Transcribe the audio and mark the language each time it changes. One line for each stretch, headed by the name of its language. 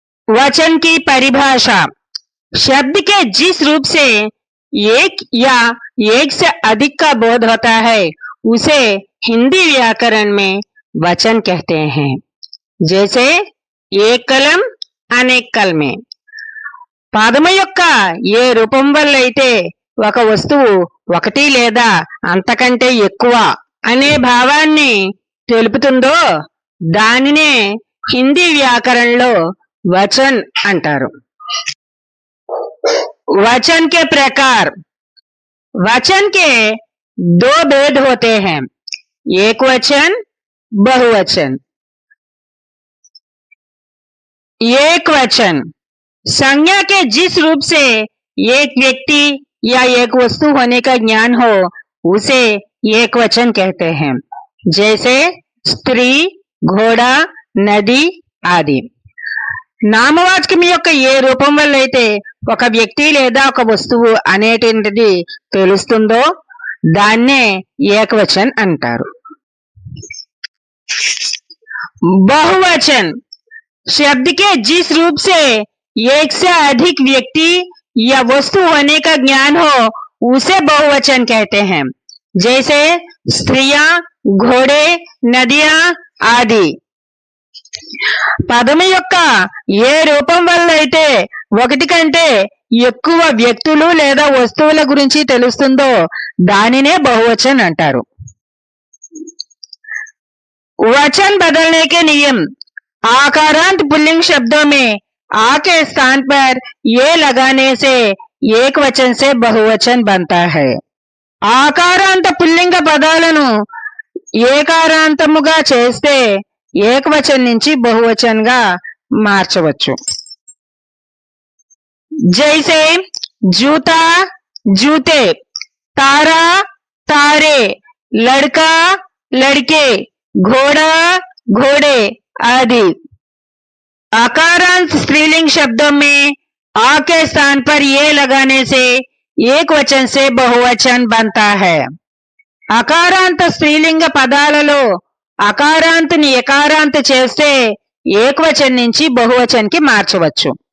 Hindi: वचन की परिभाषा: शब्द के जिस रूप से एक या एक से अधिक का बोध होता है उसे हिंदी व्याकरण में वचन कहते हैं। जैसे एक कलम అనేక కలమే।
Telugu: పదము యొక్క ఏ రూపం వల్ల అయితే ఒక వస్తువు ఒకటి లేదా అంతకంటే ఎక్కువ అనే భావాన్ని తెలుపుతుందో దానినే హిందీ వ్యాకరణంలో వచన్ అంటారు।
Hindi: वचन के प्रकार: वचन के दो भेद होते हैं, एक वचन, बहुवचन। एक वचन संज्ञा के जिस रूप से एक व्यक्ति या एक वस्तु होने का ज्ञान हो उसे एक वचन कहते हैं। जैसे स्त्री, घोड़ा, नदी आदि।
Telugu: నామవాచకం యొక్క ఏ రూపం వల్ల అయితే ఒక వ్యక్తి లేదా ఒక వస్తువు అనేటువంటిది తెలుస్తుందో దాన్నే ఏకవచన్ అంటారు।
Hindi: बहुवचन शब्द के जिस रूप से एक से अधिक व्यक्ति या वस्तु होने का ज्ञान हो उसे बहुवचन कहते हैं। जैसे स्त्रियां, घोड़े, नदियां आदि।
Telugu: పదము యొక్క ఏ రూపం వల్ల అయితే ఒకటి కంటే ఎక్కువ వ్యక్తులు లేదా వస్తువుల గురించి తెలుస్తుందో దానినే బహువచన్ అంటారు।
Hindi: वचन बदलने के नियम: आकारांत पुल्लिंग शब्दों में आ के स्थान पर ये लगाने से एक वचन से बहुवचन बनता है।
Telugu: ఆకారాంత పుల్లింగ పదాలను ఏకారాంతముగా చేస్తే ఏకవచనం నుంచి బహువచనంగా మార్చవచ్చు।
Hindi: जैसे जूता, जूते, तारा, तारे, लड़का, लड़के, घोड़ा, घोड़े आदि। आकारांत स्त्रीलिंग शब्दों में आ के स्थान पर ये लगाने से एक वचन से बहुवचन बनता है।
Telugu: అకారాంత స్త్రీలింగ పదాలలో అకారాంతని ఎకారాంత చేస్తే ఏకవచనం నుంచి బహువచనంకి మార్చవచ్చు।